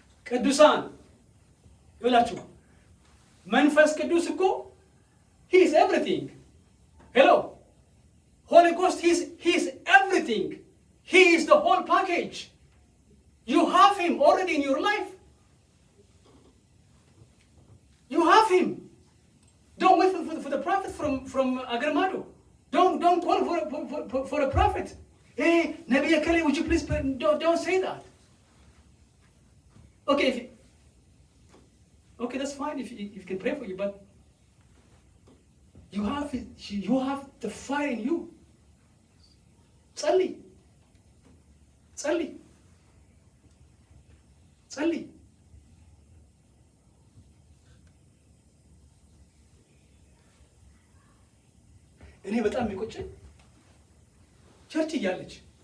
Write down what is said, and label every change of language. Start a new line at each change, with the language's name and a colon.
Amharic: ቅዱሳን ይላችሁ መንፈስ ቅዱስ እኮ
English: he is everything. Hello. Holy Ghost, he is everything. He is the whole package. You have him already in your life. You have him. Don't wait for the prophet from Agarmado. Don't call for a prophet. Hey, Nabi Akali, would you please don't say that. Okay, okay, that's fine if you can pray for you, but you have the fire in you.
Amharic: ጸልይ ጸልይ ጸልይ። እኔ በጣም የሚቆጨኝ ቸርች እያለች